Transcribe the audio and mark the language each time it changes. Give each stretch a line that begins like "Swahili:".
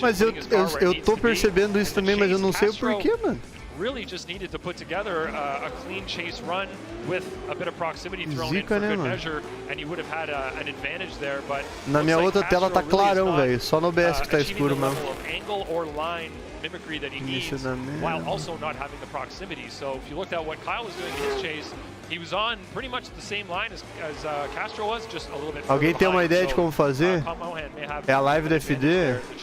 Portuguese: Mas eu tô percebendo isso também, mas eu não sei o porquê, mano.
English: Really just needed to put together a clean chase run with a bit of proximity thrown in for good measure, and you would have had an advantage there. But
Portuguese: na minha outra tela tá clarão, velho. Só no OBS que tá escuro mesmo.
English: Angle or line mimicry that he needs, while also not having the proximity. So if you looked at what Kyle was doing in his chase, he was on pretty much the same line as Castro was, just a little bit.
Portuguese: Alguém tem uma ideia de como fazer? É a live do FD?